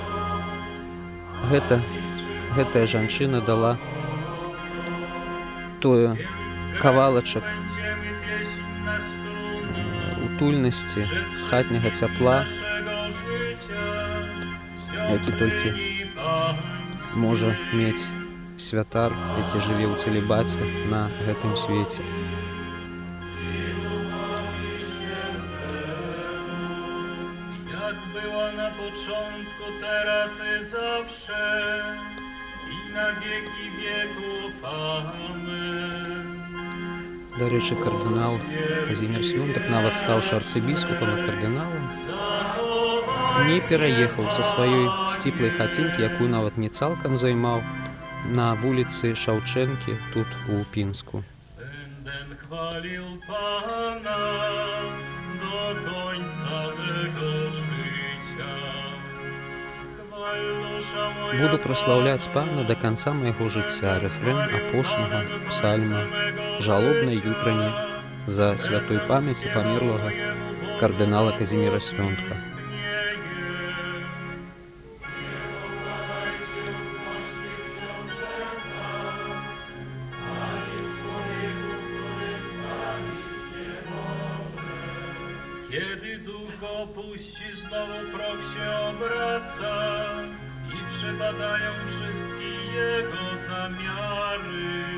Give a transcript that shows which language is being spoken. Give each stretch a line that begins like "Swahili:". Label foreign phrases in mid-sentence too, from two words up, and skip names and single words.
Belarusian: гэтая жанчына дала тое кавалачак утульнасці, хатняга цяпла, які толькі можа мець святар, які жыве ў цэлібаце на гэтым свеце.
Polish: Jak było na początku, teraz i zawsze, i na wieki wieków. Amen.
Belarusian: Дарэчы, кардынал Казімір Свёнтак, нават стаўшы арцыбіскупам і кардыналам, не пераехаў са сваёй сціплай хацінкі, якую нават не цалкам займаў, на вуліцы Шаўчэнкі, тут у Пінску.
Polish: Będę chwalił Pana do końca mego życia. Chwal dusza moja
Belarusian: Буду праслаўляць Пана да канца майго жыцця. Рэфрэн апошняга псальма жалобнай ютрані за святой памяці памерлага кардынала Казіміра Свёнтка.
Polish: Kiedy duch opuści, znowu proch się obraca i przepadają wszystkie jego zamiary.